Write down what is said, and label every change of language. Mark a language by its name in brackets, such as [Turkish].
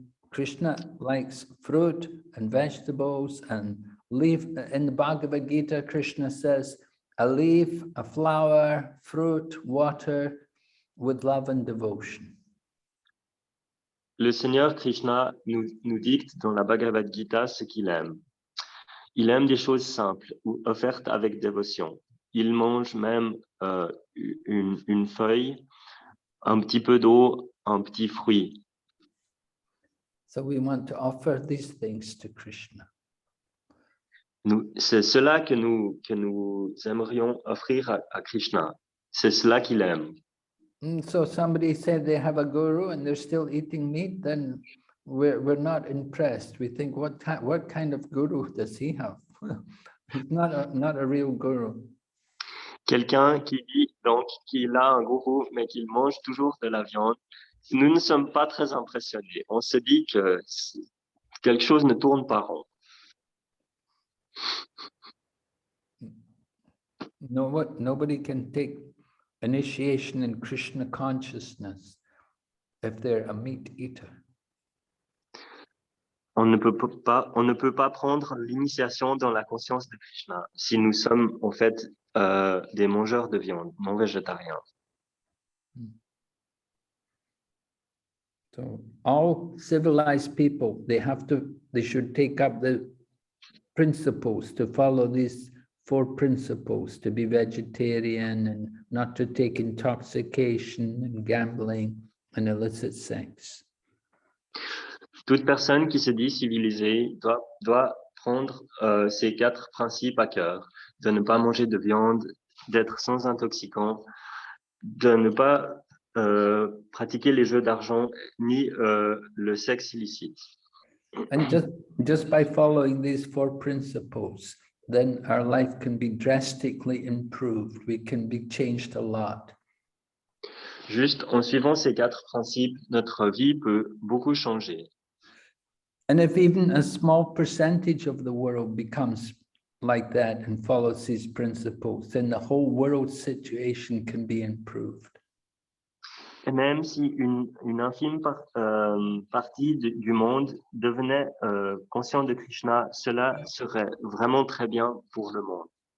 [English] Krishna likes fruit and vegetables and leaf. In the Bhagavad Gita, Krishna says, a leaf, a flower, fruit, water, with love and devotion. [French] Le Seigneur Krishna nous dicte dans la Bhagavad Gita ce qu'il aime. Il aime des choses simples ou offertes avec dévotion. Il mange même une feuille, un petit peu d'eau, un petit fruit. [English] So we want to offer these things to Krishna. [French] C'est cela que nous aimerions offrir à Krishna. C'est cela qu'il aime. [English] So somebody said they have a guru and they're still eating meat, then we're not impressed. We think, what kind of guru does he have? He's not a real guru. [French] Quelqu'un qui dit donc qu'il a un gourou, mais qu'il mange toujours de la viande, nous ne sommes pas très impressionnés. On se dit que quelque chose ne tourne pas rond. [English] Nobody can take initiation in Krishna consciousness if they're a meat eater. [French] On ne peut pas prendre l'initiation dans la conscience de Krishna si nous sommes en fait des mangeurs de viande, non végétariens. [English] So all civilized people, they should take up the principles to follow these 4 principles, to be vegetarian and not to take intoxication and gambling and illicit sex. [French] Toute personne qui se dit civilisée doit prendre ces 4 principes à cœur, de ne pas manger de viande, d'être sans intoxicant, de ne pas pratiquer les jeux d'argent ni le sexe illicite. [English] And just by following these 4 principles, then our life can be drastically improved. We can be changed a lot. [French] Juste en suivant ces 4 principes, notre vie peut beaucoup changer. [English] And if even a small percentage of the world becomes like that and follows these principles, then the whole world situation can be improved. [French] Et même si une infime partie du monde devenait conscient de Krishna, cela serait vraiment très bien pour le monde.